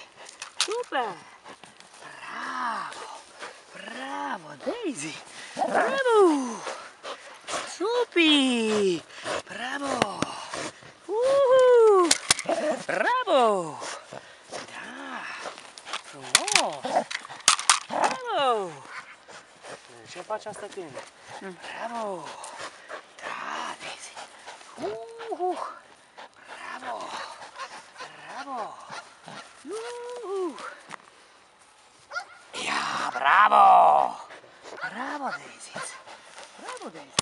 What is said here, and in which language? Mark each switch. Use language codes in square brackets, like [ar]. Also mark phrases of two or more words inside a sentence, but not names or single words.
[ro] Super! Bravo! Bravo, Daisy! Bravo! Super! Bravo! Bravo! Da! Frumos! Bravo! Ce faci asta tine? Bravo! Da, Daisy! Bravo! Bravo! Ja, bravo! Bravo, Daisy! Bravo, Daisy!